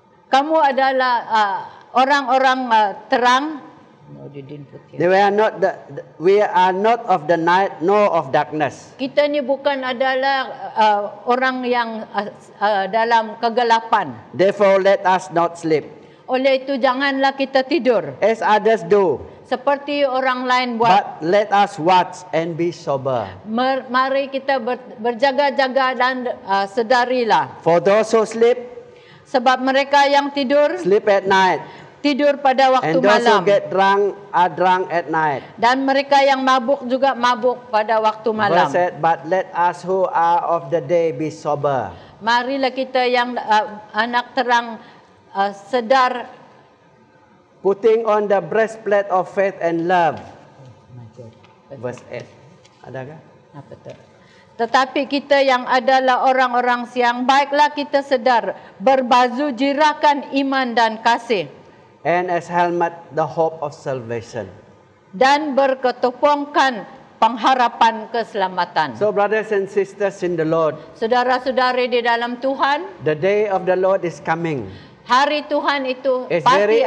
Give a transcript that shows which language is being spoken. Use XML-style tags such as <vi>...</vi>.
<ms>Kamu adalah orang-orang terang.</ms> <en>No, they didn't put here. We are not of the night nor of darkness.</en> <ms>Kita ni bukan adalah orang yang dalam kegelapan.</ms> <en>Therefore let us not sleep,</en> <ms>Oleh itu janganlah kita tidur</ms> <en>as others do,</en> <ms>seperti orang lain buat.</ms> <en>but let us watch and be sober.</en> <ms>Mari kita berjaga-jaga dan sedarilah.</ms> <en>For those who sleep,</en> <ms>Sebab mereka yang tidur,</ms> <en>sleep at night.</en> <ms>tidur pada waktu</ms> <en>And those who</en> <ms>malam.</ms> <en>get drunk are drunk at night.</en> <ms>Dan mereka yang mabuk juga mabuk pada waktu malam.</ms> <en>Verse 8, but let us who are of the day be sober.</en> <ms>Marilah kita yang anak terang sedar,</ms> <en>Putting on the breastplate of faith and love. Verse 8.</en> <ms>Adakah? apa tu? Tetapi kita yang adalah orang-orang siang, baiklah kita sedar, berbaju jirakan iman dan kasih,</ms> <en>And as helmet, the hope of salvation.</en> <ms>dan berketopongkan pengharapan keselamatan.</ms> <en>So brothers and sisters in the Lord,</en> <ms>Saudara-saudari di dalam Tuhan,</ms> <en>the day of the Lord is coming.</en> <ms>hari Tuhan itu</ms> <en>It's</en> <ms>pasti</ms> <en>very</en>